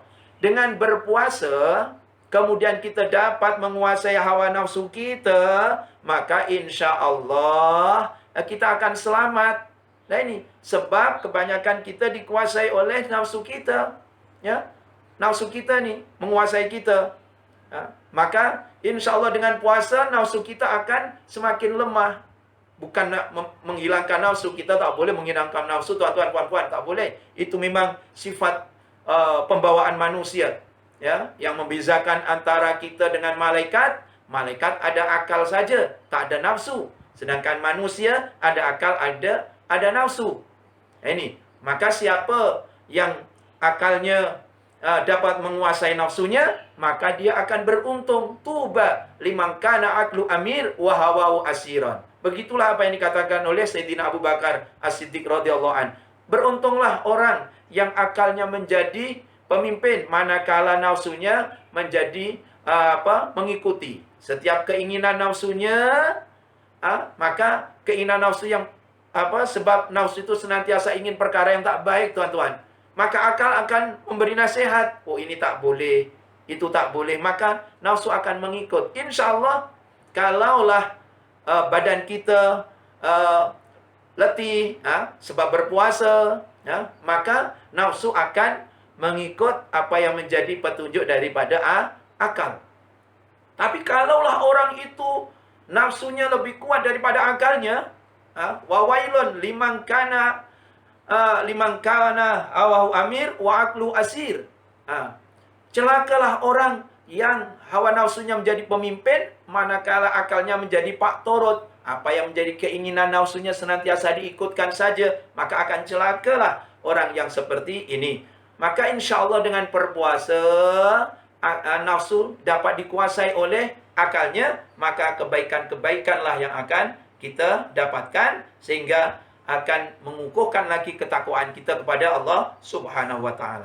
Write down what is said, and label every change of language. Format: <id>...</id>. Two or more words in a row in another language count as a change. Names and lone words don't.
<ms>Dengan berpuasa, kemudian kita dapat menguasai hawa nafsu kita, maka</ms> <ar>إن شاء الله</ar> <ms>kita akan selamat. Nah ini, sebab kebanyakan kita dikuasai oleh nafsu kita. Ya, nafsu kita nih, menguasai kita. Ya, maka</ms> <ar>إن شاء الله</ar> <ms>dengan puasa, nafsu kita akan semakin lemah. Bukan nak menghilangkan nafsu, kita tak boleh menghilangkan nafsu, tuan-tuan, puan-puan, tak boleh. Itu memang sifat pembawaan manusia. Ya, yang membezakan antara kita dengan malaikat, malaikat ada akal saja, tak ada nafsu. Sedangkan manusia ada akal, ada nafsu. Ini, maka siapa yang akalnya dapat menguasai nafsunya, maka dia akan beruntung.</ms> <ar>طوبى لمن كان عقله أمير و هواه أسيرا.</ar> <ms>Begitulah apa yang dikatakan oleh Sayyidina Abu Bakar As-Siddiq</ms> <ar>رضي الله عنه.</ar> <ms>Beruntunglah orang yang akalnya menjadi pemimpin, manakala nafsunya menjadi mengikuti. Setiap keinginan nafsunya, maka keinginan nafsu yang sebab nafsu itu senantiasa ingin perkara yang tak baik, tuan-tuan. Maka akal akan memberi nasihat, oh ini tak boleh, itu tak boleh, maka nafsu akan mengikut.</ms> <ar>إن شاء الله,</ar> <ms>kalaulah badan kita letih, sebab berpuasa, maka nafsu akan mengikut apa yang menjadi petunjuk daripada akal. Tapi kalaulah orang itu nafsunya lebih kuat daripada akalnya,</ms> <ar>وويل لمن كان هواه أمير و عقله أسير.</ar> <ms>Celakalah orang yang hawa nafsunya menjadi pemimpin, manakala akalnya menjadi pak torut. Apa yang menjadi keinginan nafsunya senantiasa diikutkan saja, maka akan celakalah orang yang seperti ini. Maka</ms> <ar>إن شاء الله</ar> <ms>dengan berpuasa, nafsu dapat dikuasai oleh akalnya, maka kebaikan-kebaikanlah yang akan kita dapatkan, sehingga akan mengukuhkan lagi ketakwaan kita kepada Allah</ms> <ar>سبحانه وتعالى.</ar>